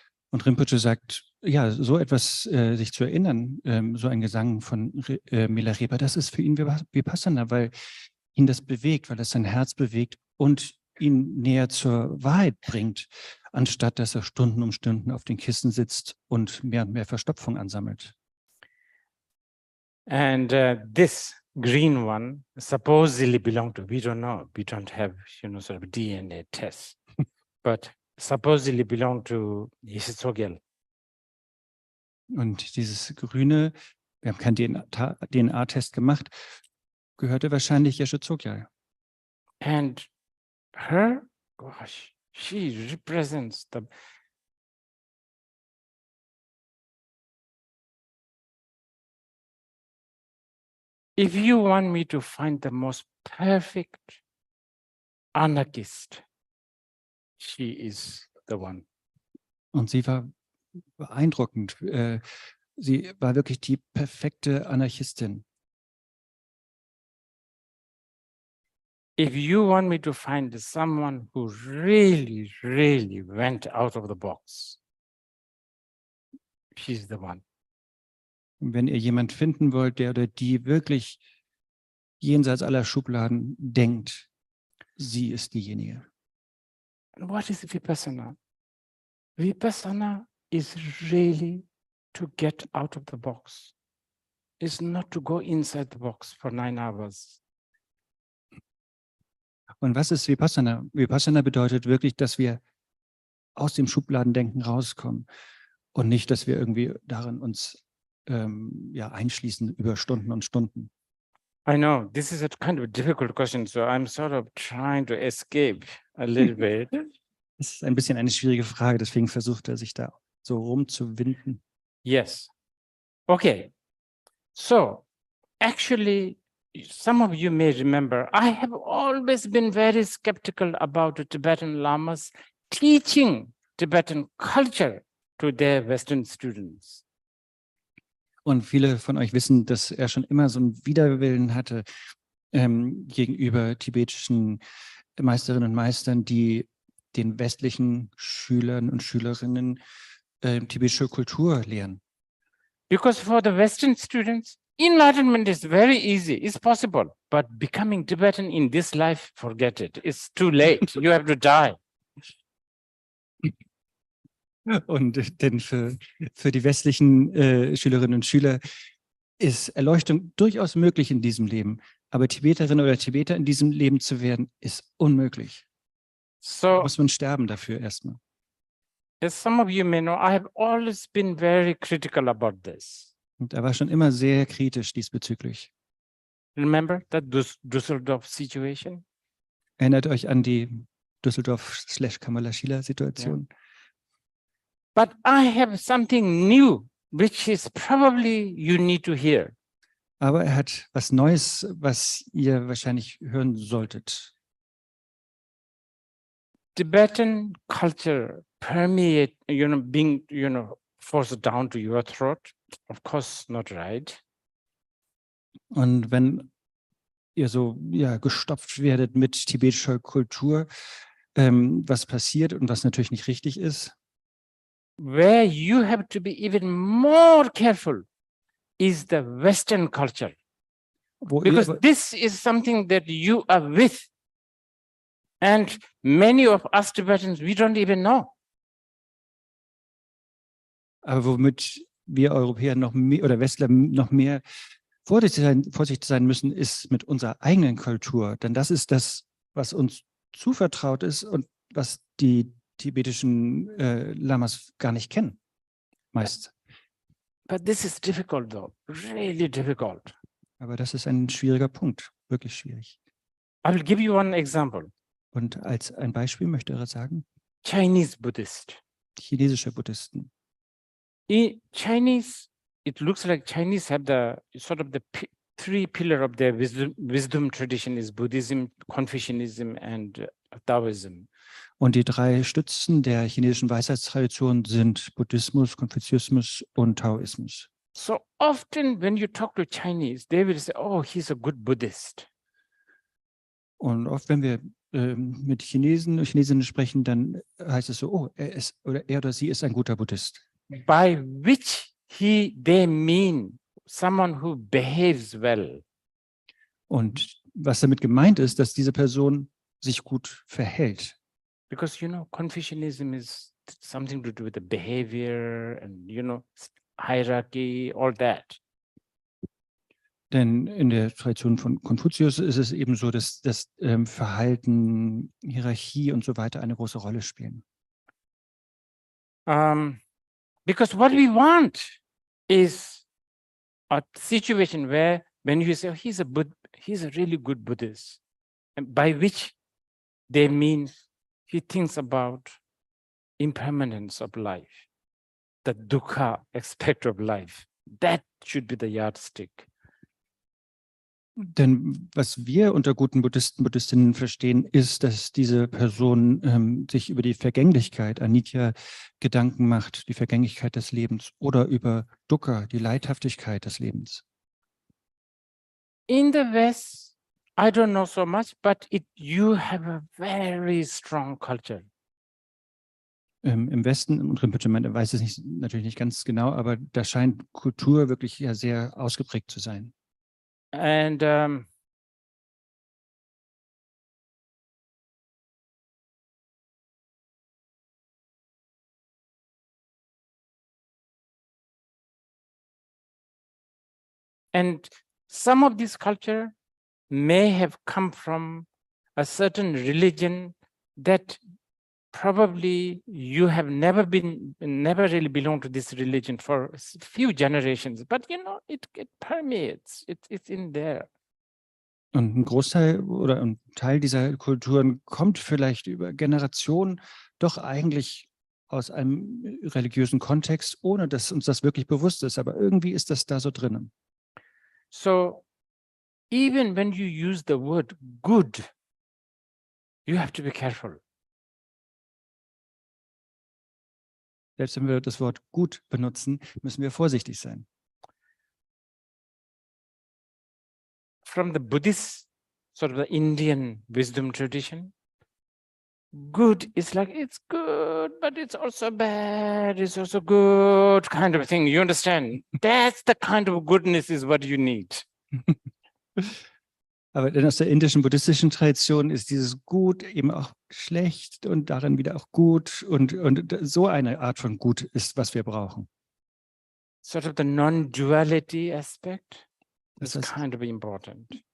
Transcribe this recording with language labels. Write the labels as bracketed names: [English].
[German] Und Rinpoche sagt, ja, so etwas sich zu erinnern, so ein Gesang von Milarepa, das ist für ihn Vipassana, weil ihn das bewegt, weil es sein Herz bewegt und ihn näher zur Wahrheit bringt, anstatt dass er Stunden um Stunden auf den Kissen sitzt und mehr Verstopfung ansammelt. [English] And this green one supposedly belonged to, we don't know, we don't have, you know, sort of DNA test, but supposedly belonged to Yeshitsogyal. [German] Und dieses Grüne, wir haben keinen DNA-Test gemacht, gehörte wahrscheinlich Yeshitsogyal. [English] And her, gosh, she represents the if you want me to find the most perfect anarchist, she is the one. [German] Und sie war beeindruckend. Sie war wirklich die perfekte Anarchistin. [English] If you want me to find someone who really, really went out of the box, she's the one. [German] Und wenn ihr jemand finden wollt, der oder die wirklich jenseits aller Schubladen denkt, sie ist diejenige. [English] And what is Vipassana? Vipassana is really to get out of the box. It's not to go inside the box for 9 hours. [German] Und was ist Vipassana? Vipassana bedeutet wirklich, dass wir aus dem Schubladendenken rauskommen und nicht, dass wir irgendwie darin uns einschließen über Stunden und Stunden. [English] I know this is a kind of a difficult question, so I'm sort of trying to escape a little bit. [German] Das ist ein bisschen eine schwierige Frage, deswegen versucht er sich da so rumzuwinden. [English] Yes. Okay. So, actually, some of you may remember, I have always been very skeptical about the Tibetan Lamas teaching Tibetan culture to their Western students. [German] Und viele von euch wissen, dass er schon immer so einen Widerwillen hatte, gegenüber tibetischen Meisterinnen und Meistern, die den westlichen Schülern und Schülerinnen tibetische Kultur lehren. [English] Because for the Western students, enlightenment is very easy, it's possible, but becoming Tibetan in this life, forget it. It's too late. You have to die. [German] Und denn für die westlichen Schülerinnen und Schüler ist Erleuchtung durchaus möglich in diesem Leben. Aber Tibeterin oder Tibeter in diesem Leben zu werden, ist unmöglich. Da [English] So, [German] muss man sterben dafür erstmal. [English] as some of you may know, I have always been very critical about this. [German] Und er war schon immer sehr kritisch diesbezüglich. [English] Remember that Düsseldorf situation? [German] Erinnert euch an die Düsseldorf/Kamalashila-Situation? [English] But I have something new, which is probably you need to hear. [German] Aber er hat was Neues, was ihr wahrscheinlich hören solltet. [English] Tibetan culture permeate, being, forced down to your throat. Of course, not right. [German] Und wenn ihr so gestopft werdet mit tibetischer Kultur, was passiert und was natürlich nicht richtig ist, [English] Where you have to be even more careful is the Western culture. [German] wo [English] Because [German] ihr, [English] this is something that you are with. And many of us Tibetans, we don't even know. [German] aber womit wir Europäer noch mehr oder Westler noch mehr vorsichtig sein müssen, ist mit unserer eigenen Kultur. Denn das ist das, was uns zuvertraut ist und was die tibetischen Lamas gar nicht kennen. Meist. [English] But this is difficult though, really difficult. [German] Aber das ist ein schwieriger Punkt, wirklich schwierig. [English] I will give you one example. [German] Und als ein Beispiel möchte er sagen, [English] Chinese Buddhist. [German] chinesische Buddhisten. [English] In Chinese, it looks like Chinese have the sort of the three pillar of their wisdom tradition is Buddhism, Confucianism and Taoism. [German] Und die drei Stützen der chinesischen Weisheitstradition sind Buddhismus, Konfuzianismus und Taoismus. [English] So often when you talk to Chinese, they will say, oh, he's a good Buddhist. [German] Und oft, wenn wir mit Chinesen und Chinesinnen sprechen, dann heißt es so, oh, er oder sie ist ein guter Buddhist. [English] By which they mean someone who behaves well. [German] Und was damit gemeint ist, dass diese Person sich gut verhält. [English] Because, Confucianism is something to do with the behavior and, hierarchy, all that. [German] Denn in der Tradition von Konfuzius ist es eben so, dass das Verhalten, Hierarchie und so weiter eine große Rolle spielen. [English] Because what we want is a situation where when you say, oh, he's a really good Buddhist, and by which they mean he thinks about impermanence of life, the dukkha aspect of life. That should be the yardstick. [German] Denn was wir unter guten Buddhisten, Buddhistinnen verstehen, ist, dass diese Person sich über die Vergänglichkeit, Anicca, Gedanken macht, die Vergänglichkeit des Lebens oder über Dukkha, die Leidhaftigkeit des Lebens. [English] In the West, I don't know so much, but you have a very strong culture. [German] Im Westen, und Rinpoche weiß es natürlich nicht ganz genau, aber da scheint Kultur wirklich ja sehr ausgeprägt zu sein. [English] And some of this culture may have come from a certain religion that probably you have never really belonged to this religion for a few generations, but it permeates, it's in there. [German] Und ein Großteil oder ein Teil dieser Kulturen kommt vielleicht über Generationen doch eigentlich aus einem religiösen Kontext, ohne dass uns das wirklich bewusst ist. Aber irgendwie ist das da so drinnen. [English] So even when you use the word good, you have to be careful. [German] Selbst wenn wir das Wort gut benutzen, müssen wir vorsichtig sein. [English] From the Buddhist sort of the Indian wisdom tradition. Good is like, it's good, but it's also bad, it's also good kind of thing. You understand? That's the kind of goodness is what you need. [German] Aber denn aus der indischen buddhistischen Tradition ist dieses Gut eben auch schlecht und darin wieder auch gut. Und so eine Art von Gut ist, was wir brauchen. [English] Sort of the non-duality aspect [German] Das [English] is [German] heißt, [English] kind of important.